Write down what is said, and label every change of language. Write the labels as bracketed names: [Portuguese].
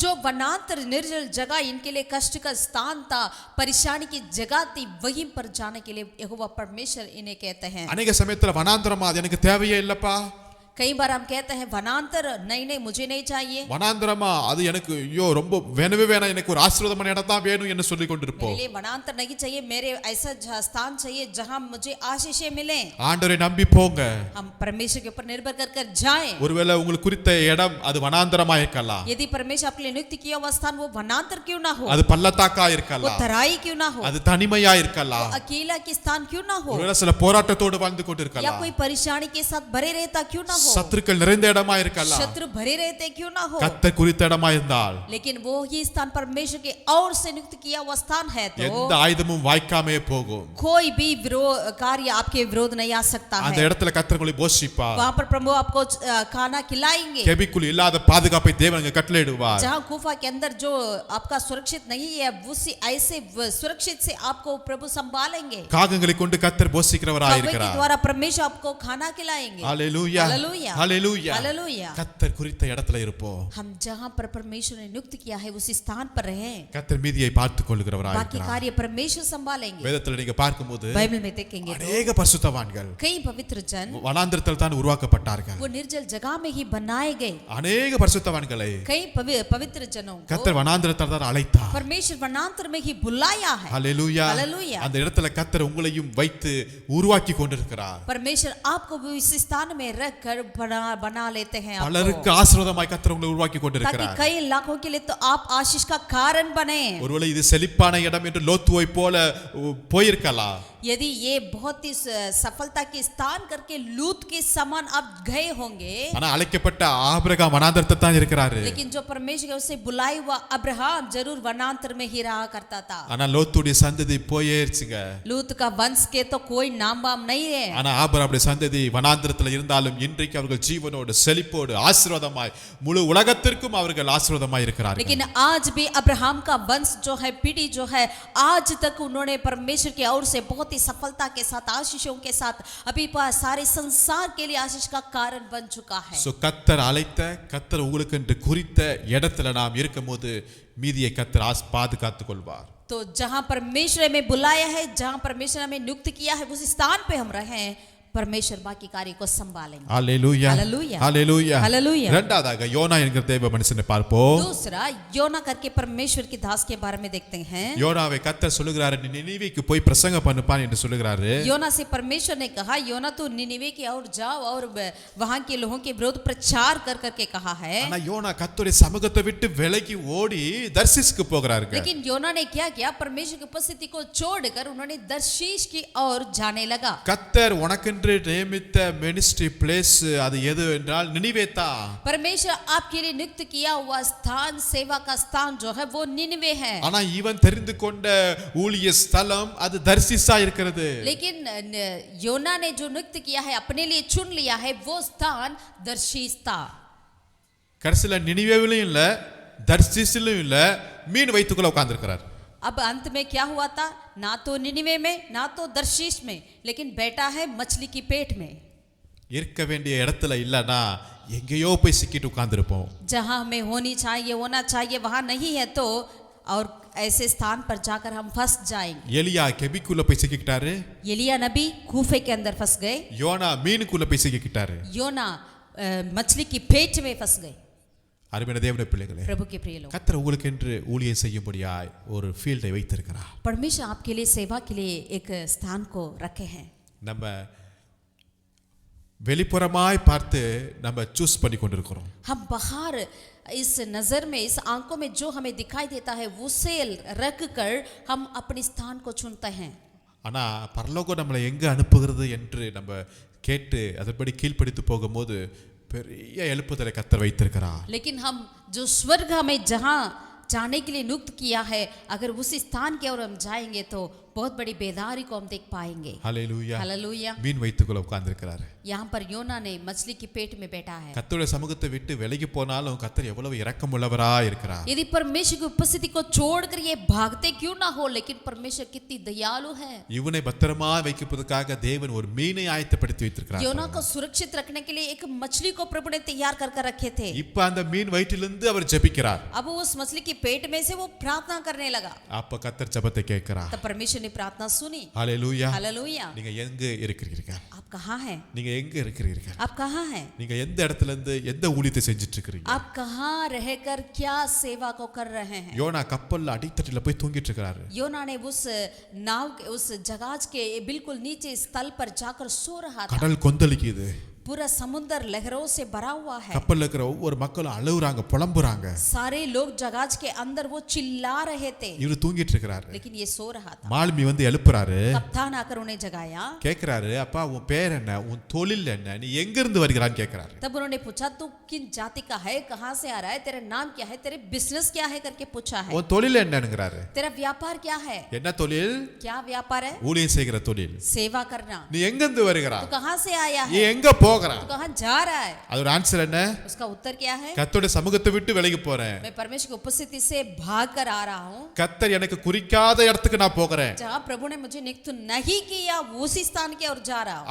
[Hindi] जो वनांतर निर्जल जगह इनके लिए कष्ट का स्थान था, परेशानी की जगह थी, वहीं पर जाने के लिए यहोवा परमेश्वर इन्हें कहते हैं. [Tamil] अनेक சமயத்துல வனாந்தரமா அது எனக்கு தேவையே இல்லப்பா. [Hindi] कई बार हम कहते हैं वनांतर नहीं मुझे नहीं चाहिए. [Tamil] வனாந்தரமா அது எனக்கு ஐயோ ரொம்ப வேணவே வேணாம், எனக்கு ஒரு ஆசீர்வாதமான இடம் தான் வேணும் என்று சொல்லி கொண்டிருப்போம். [Hindi] मेरे लिए वनांतर नहीं चाहिए, मेरे ऐसा स्थान चाहिए जहां मुझे आशीषें मिले. [Tamil] ஆண்டவரை நம்பி போங்க. [Hindi] हम परमेश्वर के ऊपर निर्भर कर जाएं. [Tamil] ஒருவேளை உங்களுக்கு குறித்த இடம் அது வனாந்தரமா இருக்கலாம். [Hindi] यदि परमेश्वर आपके लिए नियुक्त किया हुआ स्थान वो वनांतर क्यों ना हो, [Tamil] அது பள்ளத்தாக்கா [Hindi] वो [Tamil] இருக்கலாம், [Hindi] तराई क्यों ना हो, [Tamil] அது தனிமையா இருக்கலாம், [Hindi] अकेला के स्थान क्यों ना हो, [Tamil] ஒருவேளை சில போராட்டத்தோடு வாழ்ந்து [Hindi] या [Tamil] கொண்டிருக்கலாம். [Hindi] कोई परेशानी के साथ भरे रहता क्यों ना हो. हो, [Tamil] சத்துருக்கள் நிறைந்த இடமா இருக்கலாம், [Hindi] शत्रु भरे रहते क्यों ना हो, [Tamil] கர்த்தர் குறித்த இடமா இருந்தால் [Hindi] लेकिन वो ही स्थान परमेश्वर के और से नियुक्त किया हुआ स्थान है तो [Tamil] எந்த ஆயுதமும் வாய்க்காமே போகும். [Hindi] कोई भी कार्य आपके विरोध नहीं आ सकता [Tamil] அந்த [Hindi] है. [Tamil] இடத்துல கர்த்தர் உங்களை போஷிப்பார். [Hindi] वहाँ पर प्रभु आपको खाना खिलाएंगे. [Tamil] கெபிக்குள் இல்லாத பாதுகாப்பை தேவன் அங்க கட்டளையிடுவார். [Hindi] जहाँ गुफा के अंदर जो आपका सुरक्षित नहीं है, उसी ऐसे सुरक्षित से आपको प्रभु संभालेंगे. [Tamil] காகங்களை கொண்டு கர்த்தர் போஷிக்கிறவராய் [Hindi] कौवे के [Tamil] இருக்கிறார். [Hindi] द्वारा परमेश्वर आपको खाना खिलाएंगे. [Tamil] ஹalleluya, [Hindi] हालेलुया, [Tamil] ஹalleluya. [Hindi] हालेलुया. [Tamil] கர்த்தர் குறித்த இடத்துல இருப்போம். [Hindi] हम जहाँ पर परमेश्वर ने नियुक्त किया है उसी स्थान पर रहें. [Tamil] கர்த்தர் மீதியை பார்த்துக் கொள்கிறவராய் [Hindi] बाकी [Tamil] இருக்கிறார். [Hindi] कार्य परमेश्वर संभालेंगे. [Tamil] வேதத்துல நீங்க பார்க்கும்போது [Hindi] बाइबल में देखेंगे तो [Tamil] அநேக பரிசுத்தவான்கள் [Hindi] कई पवित्र जन [Tamil] வனாந்திரத்தில் தான் உருவாக்கப்பட்டார்கள். [Hindi] वो निर्जल जगह में ही बनाए गए. [Tamil] அநேக பரிசுத்தவான்களை [Hindi] कई पवित्र जनों को [Tamil] கர்த்தர் வனாந்திரத்தில் தான் அழைத்தார். [Hindi] परमेश्वर वनांतर में ही बुलाया है. [Tamil] ஹalleluya. [Hindi] हालेलुया. [Tamil] அந்த இடத்துல கர்த்தர் உங்களையும் வைத்து உருவாக்கி கொண்டிருக்கிறார். [Hindi] परमेश्वर आपको भी इस स्थान में रख कर बना लेते हैं आपको, [Tamil] பலருக்கு ஆசீர்வாதமாய் கர்த்தர் உங்களை உருவாக்கி [Hindi] ताकि [Tamil] கொண்டிருக்கிறார். [Hindi] कई लाखों के लिए तो आप आशीष का कारण बने. [Tamil] ஒருவேளை இது செழிப்பான இடம் என்று லோத்துவை போல போயிருக்கலாம். [Hindi] यदि ये बहुत ही सफलता के स्थान करके लूत के समान आप गए होंगे, [Tamil] ஆனா அழைக்கப்பட்ட ஆபிரகாம் வனாந்திரத்தில் தான் இருக்கிறாரு. [Hindi] लेकिन जो परमेश्वर उसे बुलाए हुआ अब्राहम जरूर वनांतर में ही रहा करता था. [Tamil] ஆனா லோத்துடைய சந்ததி போயிருச்சுங்க. [Hindi] लूत का वंश के तो कोई नाम वाम नहीं है. [Tamil] ஆனா ஆபிரகாமுடைய சந்ததி வனாந்திரத்தில் இருந்தாலும் இன்றைக்கு அவர்கள் ஜீவனோடு செழிப்போடு ஆசீர்வாதமாய் முழு உலகத்திற்கும் அவர்கள் ஆசீர்வாதமாய் இருக்கிறார்கள். [Hindi] लेकिन आज भी अब्राहम का वंश जो है, पीढ़ी जो है, आज तक उन्होंने परमेश्वर की ओर से बहुत ही सफलता के साथ, आशीषों के साथ अभी सारे संसार के लिए आशीष का कारण बन चुका है. [Tamil] சோ கர்த்தர் அழைத்த, கர்த்தர் உங்களுக்கு என்று குறித்த இடத்துல நாம் இருக்கும்போது மீதியை கர்த்தர் பாதுகாத்துக் கொள்வார். [Hindi] तो जहां परमेश्वर हमें बुलाया है, जहां परमेश्वर हमें नियुक्त किया है, उस स्थान पे हम रहें, परमेश्वर बाकी कार्य को संभालेंगे. [Tamil] ஹalleluya, [Hindi] हालेलुया, [Tamil] ஹalleluya. [Hindi] हालेलुया. [Tamil] இரண்டாவதாக யோனா என்கிற தேவ மனுஷனை பார்ப்போம். [Hindi] दूसरा योना करके परमेश्वर के दास के बारे में देखते हैं. [Tamil] யோனாவை கர்த்தர் சொல்லுகிறாரு, நீ நினிவேக்கு போய் பிரசங்கம் பண்ணுப்பான் என்று சொல்லுகிறாரு. [Hindi] योना से परमेश्वर ने कहा, योना तू निनिवे की ओर जाओ और वहां के लोगों के विरुद्ध प्रचार कर करके कहा है. [Tamil] ஆனா யோனா கர்த்தருடைய சமூகத்தை விட்டு விலகி ஓடி தர்சீஸ்க்கு போகிறார்கள். [Hindi] लेकिन योना ने क्या किया, परमेश्वर की उपस्थिति को छोड़कर उन्होंने दर्शीश की ओर जाने लगा. [Tamil] கர்த்தர் உனக்கென்று நியமித்த [English] ministry place [Tamil] அது எது என்றால் நினிவே தான். [Hindi] परमेश्वर आपके लिए नियुक्त किया हुआ स्थान, सेवा का स्थान जो है वो निनिवे है. [Tamil] ஆனா இவன் தெரிந்து கொண்ட ஊழிய ஸ்தலம் அது தர்சீஸா இருக்கிறது. [Hindi] लेकिन योना ने जो नियुक्त किया है, अपने लिए चुन लिया है, वो स्थान दर्शीस था. [Tamil] கடைசில நினிவேவிலும் இல்ல தர்சீஸிலும் இல்ல, மீன் வயிற்றுக்குள்ள உட்கார்ந்திருக்கிறார். [Hindi] अब अंत में क्या हुआ था, ना तो निनिवे में ना तो दर्शीश में, लेकिन बैठा है मछली की पेट में. [Tamil] இருக்க வேண்டிய இடத்துல இல்லனா எங்கேயோ போய் சிக்கிட்டு உட்கார்ந்திருப்போம். [Hindi] जहां हमें होनी चाहिए, होना चाहिए, वहां नहीं है तो और ऐसे स्थान पर जाकर हम फंस जाएंगे. [Tamil] எலியா கெபிக்குள்ள போய் சிக்கிட்டாரு. [Hindi] एलिया नबी कूफे के अंदर फंस गए. [Tamil] யோனா மீனுக்குள்ள போய் சிக்கிட்டாரு. [Hindi] योना मछली की पेट में फंस गए. [Tamil] அருமையான தேவனுடைய பிள்ளைகளே, [Hindi] प्रभु के प्रिय लोग, [Tamil] கர்த்தர் உங்களுக்கு என்று ஊழியம் செய்யும்படியாய் ஒரு ஃபீல்டை வைத்திருக்கிறார். [Hindi] परमेश्वर आपके लिए सेवा के लिए एक स्थान को रखे हैं. [Tamil] நம்ம வெளிப்புறமாய் பார்த்து நம்ம சூஸ் பண்ணி கொண்டிருக்கிறோம். [Hindi] हम बाहर इस नजर में, इस आंखों में जो हमें दिखाई देता है उसे रख कर हम अपने स्थान को चुनते हैं. [Tamil] ஆனா பரலோகம் நம்மளை எங்க அனுப்புகிறது என்று நம்ம கேட்டு அதன்படி கீழ்ப்படித்து போகும்போது பெரிய எழுப்புதலை கர்த்தர் வைத்திருக்கிறார். [Hindi] लेकिन हम जो स्वर्ग हमें जहां जाने के लिए नियुक्त किया है, अगर उसी स्थान की ओर हम जाएंगे तो बहुत बड़ी बेदारी को हम देख पाएंगे. [Tamil] ஹalleluya. [Hindi] हालेलुया. [Tamil] மீன் வயிற்றுக்குள்ள உட்கார்ந்திருக்கிறார். [Hindi] यहाँ पर योना ने मछली की पेट में बैठा है. [Tamil] கர்த்தருடைய சமூகத்தை விட்டு விலகி போனாலும் கர்த்தர் எவ்வளவு இரக்கமுள்ளவராய் இருக்கிறார். [Hindi] यदि परमेश्वर की उपस्थिति को छोड़कर ये भागते क्यों ना हो, लेकिन परमेश्वर कितनी दयालु है. [Tamil] இவனை பத்திரமா வைக்கப்பதற்காக தேவன் ஒரு மீனை ஆயத்தப்படுத்தி வைத்திருக்கிறார். [Hindi] योना को सुरक्षित रखने के लिए एक मछली को प्रभु ने तैयार कर रखे थे. [Tamil] இப்ப அந்த மீன் வயிற்றிலிருந்து அவர் ஜெபிக்கிறார். [Hindi] अब उस मछली की पेट में से वो प्रार्थना करने लगा. [Tamil] அப்ப கர்த்தர் ஜெபத்தை கேட்கிறார். [Hindi] तब परमेश्वर ने प्रार्थना सुनी. [Tamil] ஹalleluya. [Hindi] हालेलुया. [Tamil] நீங்க எங்க இருக்கிறீர்கள்? [Hindi] आप कहाँ हैं? [Tamil] நீங்க எங்க இருக்கிறீர்கள்? [Hindi] आप कहाँ हैं? [Tamil] நீங்க எந்த இடத்துல இருந்து எந்த ஊழியத்தை செஞ்சிட்டு இருக்கீங்க? [Hindi] आप कहाँ रहकर क्या सेवा को कर रहे हैं? [Tamil] யோனா கப்பல்ல அடித்தட்டில போய் தூங்கிட்டு இருக்காரு. [Hindi] योना ने उस नाव के, उस जहाज के बिल्कुल नीचे स्थल पर जाकर सो रहा था. [Tamil] கடல் கொந்தளிக்குது. [Hindi] पूरा समुद्र लहरों से भरा हुआ है। [Tamil] கப்பல்ல இருக்கிற ஒவ்வொரு மக்களும் அழுகுறாங்க, புலம்புறாங்க. [Hindi] सारे लोग जहाज के अंदर वो चिल्ला रहे थे, [Tamil] இவரு தூங்கிட்டு இருக்கிறாரு. [Hindi] लेकिन ये सो रहा था। [Tamil] மாலுமி வந்து எழுப்புறாரு. [Hindi] कप्तान आकर उन्हें जगाया। [Tamil] கேக்குறாரு, அப்பா உன் பேர் என்ன, உன் தொழில் என்ன, நீ எங்க இருந்து வருகிறான்னு கேக்குறாரு. [Hindi] तब उन्होंने पूछा तू किन जाति का है, कहां से आ रहा है, तेरा नाम क्या है, तेरे बिजनेस क्या है करके पूछा है। [Tamil] உன் தொழில் என்னங்கிறாரு. [Hindi] तेरा व्यापार क्या है, [Tamil] என்ன தொழில்? [Hindi] क्या व्यापार है, [Tamil] ஊழியம் செய்கிற தொழில். [Hindi] सेवा करना। [Tamil] நீ எங்க இருந்து வருகிறா, [Hindi] तू कहां से आया [Tamil] நீ [Hindi] है, [Tamil] எங்க போகிறா, [Hindi] तू कहां जा रहा है। [Tamil] அதோட ஆன்சர் என்ன? [Hindi] उसका उत्तर क्या है, [Tamil] கர்த்தருடைய சமூகத்தை விட்டு விலகி போறேன். [Hindi] मैं परमेश्वर की उपस्थिति से भाग कर आ रहा हूँ। [Tamil] கர்த்தர் எனக்கு குறிக்காத இடத்துக்கு நான் போகிறேன். [Hindi] जहाँ प्रभु ने मुझे नियुक्त नहीं किया उसी स्थान की ओर जा रहा हूँ,